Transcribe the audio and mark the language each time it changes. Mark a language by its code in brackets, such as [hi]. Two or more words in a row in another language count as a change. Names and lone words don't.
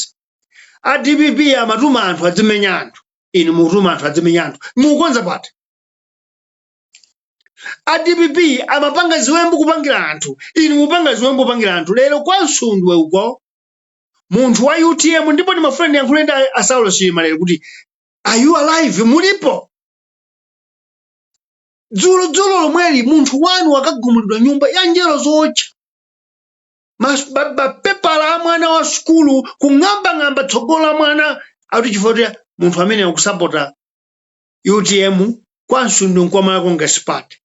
[ny] A DPP amatuma anthu adzimenya anthu. Inu mutuma anthu adzimenya anthu. Mukonza pati. A DPP amapanga ziwembu kupangira anthu. Inu mupanga ziwembu kupangira anthu. Lero kwa Nsundwe uko munthu wa UTM ndipo ndi mafrendi yankhulenda Asaulo Chilima lero kuti [en] are you alive [ny] mulipo? Dzulo lomweli munthu wanu wakagumulidwa nyumba ya njero zocha. Mapepala a mwana wa skulu kung'amba tsogola mwana auti chifukwa munthu amene akusapota UTM kwa Nsundwe nkwamala Congress Party.